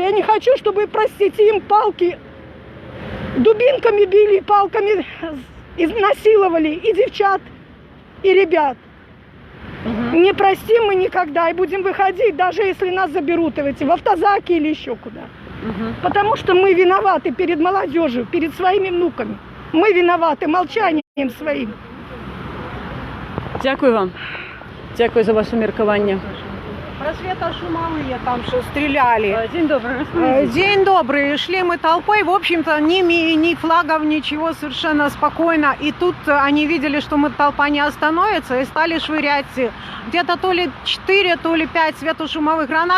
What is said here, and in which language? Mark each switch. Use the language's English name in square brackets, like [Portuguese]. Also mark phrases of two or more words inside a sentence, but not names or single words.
[Russian] Я не хочу, чтобы, простите, им палки дубинками били, палками изнасиловали и девчат, и ребят. Не простим мы никогда и будем выходить, даже если нас заберут в автозаки или еще куда. Потому что мы виноваты перед молодежью, перед своими внуками. Мы виноваты молчанием своим. [Ukrainian] Дякую вам. Дякую за ваше міркування. [Russian] Просвета шумовые там что стреляли. День добрый. День добрый. Шли мы толпой, в общем-то, ни флагов, ничего, совершенно спокойно. И тут они видели, что толпа не остановится, и стали швырять где-то то ли 4, то ли 5 светошумовых гранат.